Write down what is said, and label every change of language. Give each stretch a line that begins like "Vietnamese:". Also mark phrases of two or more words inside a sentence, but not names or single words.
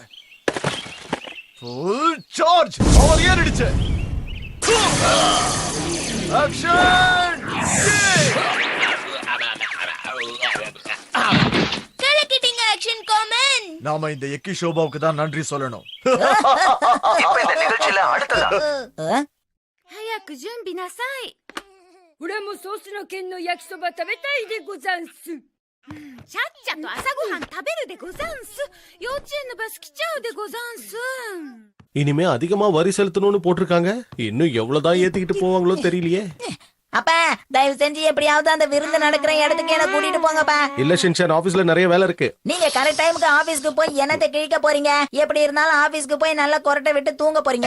English: full charge.
Tamil: அவர் ஏறிடுச்சு. ஆக்ஷன். கலக்கிட்டீங்க ஆக்ஷன் காமன். நாம இந்த எக்கி ஷோபாவுக்கு தான் நன்றி சொல்லணும். இப்ப இந்த நிகழ்ச்சியில அடுத்ததா
Japanese: 早く準備なさい。俺もソースの剣の焼きそば食べたいでござんす。ちゃっちゃと朝ごはん食べるでござんす。幼稚園のバス来ちゃうでござんす。
Tamil: இனிமே அதிகமா வரி செலுத்தணும்னு போட்டிருக்காங்க. இன்னும் எவ்வளவுதான் ஏத்திக்கிட்டு போவாங்களோ தெரியலையே. அப்பா தயவு செஞ்சு எப்படியாவது அந்த விருந்து நடக்கிற இடத்துக்கு என்ன கூட்டிட்டு போங்கப்பா. இல்ல ஷின்சான், ஆபீஸ்ல நிறைய வேலை இருக்கு. நீங்க
English: correct timeக்கு
Tamil: ஆபீஸ்க்கு போய் என்னத்தை கிழிக்க போறீங்க? எப்படி இருந்தாலும் ஆபீஸ்க்கு போய் நல்லா கொரட்டை விட்டு தூங்க போறீங்க.